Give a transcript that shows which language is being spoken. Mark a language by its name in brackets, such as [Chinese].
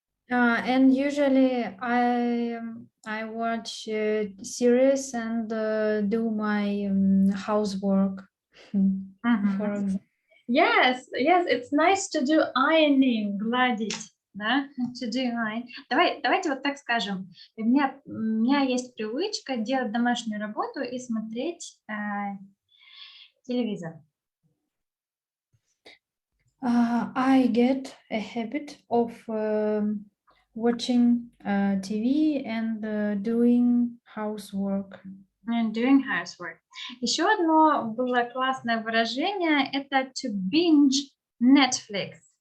[English] And usually I watch series and do my housework. For example. Yes, it's nice to do ironing, гладить, да, to do iron. [Russian] Давайте вот так скажем. У меня есть привычка делать домашнюю работу и смотреть телевизор. [English] I get a habit of watching TV and doing housework. And doing housework. [Russian] Еще одно было классное выражение, это to binge Netflix.